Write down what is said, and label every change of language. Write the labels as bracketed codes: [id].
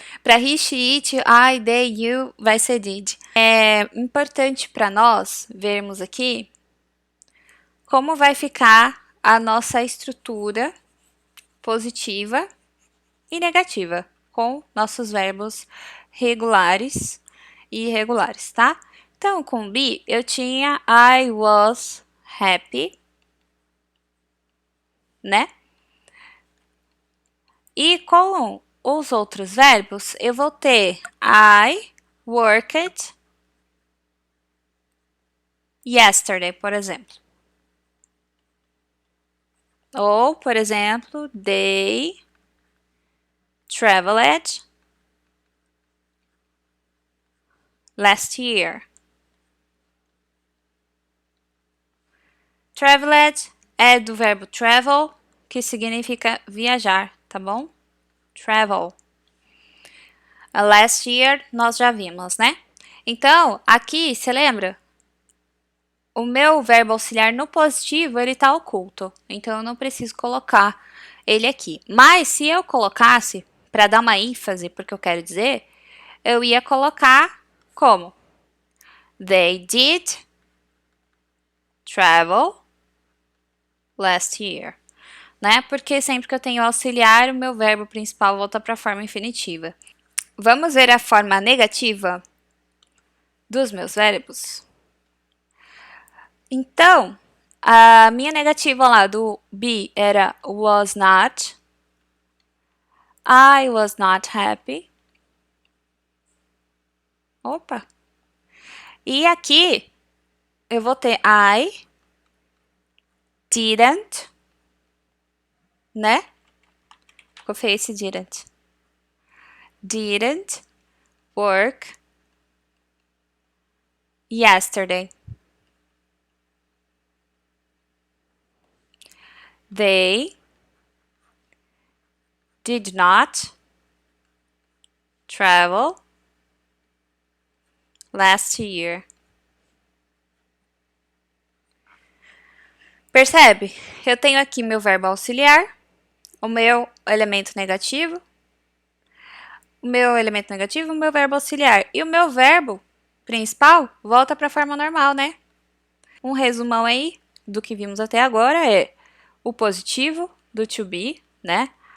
[pt] Para [en] he, she, it, I, they, you, [pt] vai ser did. É importante para nós vermos aqui como vai ficar a nossa estrutura positiva e negativa com nossos verbos regulares e irregulares, tá? Então, com be, eu tinha [en] I was happy, [pt] né? E com os outros verbos, eu vou ter [en] I worked yesterday, [pt] por exemplo. Ou, por exemplo, [en] they traveled last year. [pt] Traveled é do verbo travel, que significa viajar, tá bom? Travel. [en] Last year [pt] nós já vimos, né? Então, aqui, você lembra? O meu verbo auxiliar no positivo, ele tá oculto. Então, eu não preciso colocar ele aqui. Mas, se eu colocasse, para dar uma ênfase, porque eu quero dizer, eu ia colocar como? [en] They did travel last year, né? [pt] Porque sempre que eu tenho auxiliar, o meu verbo principal volta para a forma infinitiva. Vamos ver a forma negativa dos meus verbos? Então, a minha negativa lá do be era [en] was not. I was not happy. [pt] Opa! E aqui eu vou ter [en] I didn't, [pt] né? Ficou feio esse didn't. [en] Didn't work yesterday. They did not travel last year. [pt] Percebe? Eu tenho aqui meu verbo auxiliar, o meu elemento negativo, o meu verbo auxiliar. E o meu verbo principal volta para a forma normal, né? Um resumão aí do que vimos até agora é o positivo do to be, né?